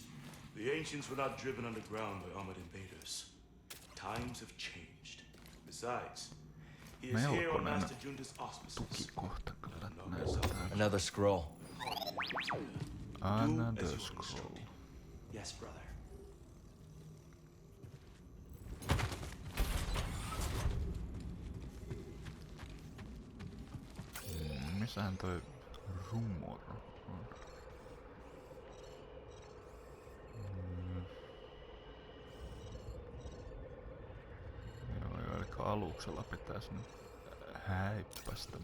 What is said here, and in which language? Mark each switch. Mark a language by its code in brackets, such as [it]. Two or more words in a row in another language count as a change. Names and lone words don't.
[en] The ancients were not driven underground by armored invaders. Times have changed. Besides, he is here on Master Junda's auspices. Another scroll. Another scroll. Yes, brother. [fi] Missähän toi rumor on? Joo, eli aluksella pitäisi nyt häippästä.